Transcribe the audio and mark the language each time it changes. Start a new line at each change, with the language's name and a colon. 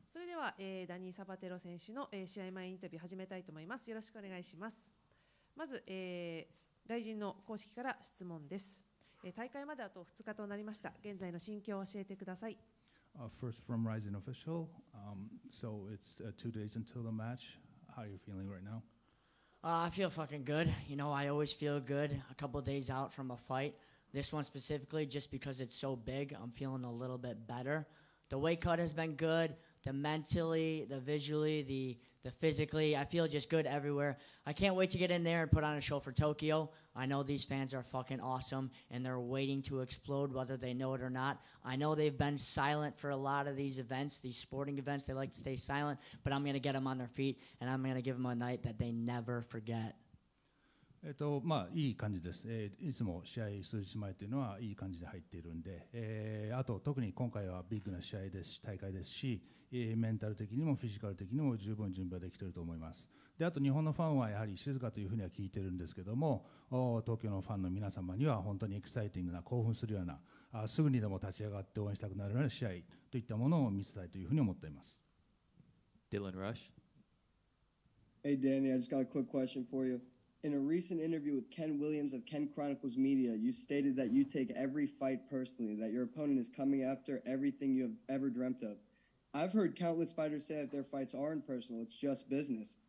Japanese: では、ダニー・サバテロ選手の、試合前インタビュー始めたいと思います。よろしくお願いします。まず、ライジンの公式から質問です。大会まであと2日となりました。現在の心境を教えてください。
English: First from Rizin official, so it's 2 days until the match. How are you feeling right now? I feel fucking good. You know, I always feel good a couple of days out from a fight. This one specifically, just because it's so big, I'm feeling a little bit better. The weight cut has been good. The mentally, the visually, the physically, I feel just good everywhere. I can't wait to get in there and put on a show for Tokyo. I know these fans are fucking awesome, and they're waiting to explode whether they know it or not. I know they've been silent for a lot of these events, these sporting events. They like to stay silent, but I'm going to get them on their feet, and I'm going to give them a night that they never forget.
Japanese: いい感じです、いつも試合数日前というのはいい感じで入っているんで、あと特に今回はビッグな試合ですし、大会ですし、メンタル的にもフィジカル的にも十分準備はできていると思います。であと日本のファンはやはり静かというふうには聞いているんですけども、東京のファンの皆様には本当にエキサイティングな、興奮するような、すぐにでも立ち上がって応援したくなるような試合といったものを見せたいというふうに思っています。
English: Dylan Rush. Hey Danny, I just got a quick question for you. In a recent interview with Ken Williams of Ken Chronicles Media, you stated that you take every fight personally, that your opponent is coming after everything you have ever dreamt of. I've heard countless fighters say that their fights aren't personal, it's just business.